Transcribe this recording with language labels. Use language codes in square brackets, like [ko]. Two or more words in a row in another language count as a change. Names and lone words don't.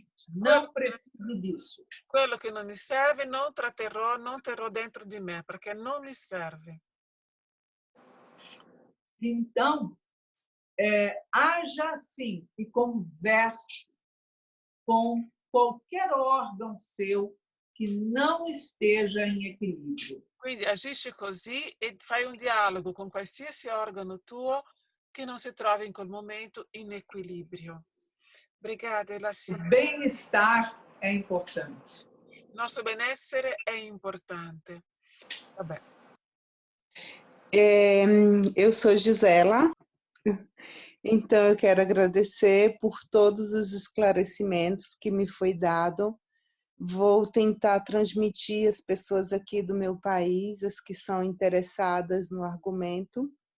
[pt] Não preciso disso. [it] Quello che non mi serve non tratterrò, non terrò dentro di me, perché non mi serve. [pt] Então, haja assim e converse com qualquer órgão seu que não esteja em equilíbrio. [it] Quindi agisci così e fai un dialogo con qualsiasi organo tuo che non si trovi in quel momento in equilibrio. [pt] Obrigada, Elaci. O bem-estar é importante. [it] Il nostro benessere è importante. Vabbè. [pt] Eu sou Gisela, então eu quero agradecer por todos os esclarecimentos que me foi dado. Vou tentar transmitir às pessoas aqui do meu país, as que são interessadas no argumento.